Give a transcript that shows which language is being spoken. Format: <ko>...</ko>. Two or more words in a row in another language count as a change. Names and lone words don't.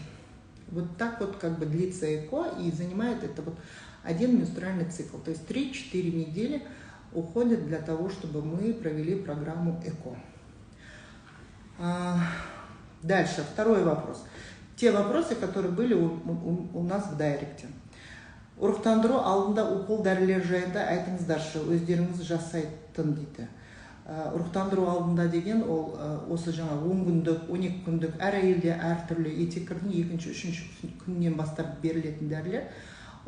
<ru>Вот так вот как бы длится ЭКО, и занимает это вот один менструальный цикл. То есть 3-4 недели уходят для того, чтобы мы провели программу ЭКО. Дальше, второй вопрос. Те вопросы, которые были у нас в дайректе.</ru> <kk>Ұрықтандыру алдында укол дәрілер жайында айтыңыздаршы, өздеріңіз жасайтын дейді. Ұрықтандыру алдында деген ол осы жаңа 10 күндік, 12 күндік әр әйелде әртүрлі етеккірдің 2-3 күннен бастап берілетін дәрілер.</kk>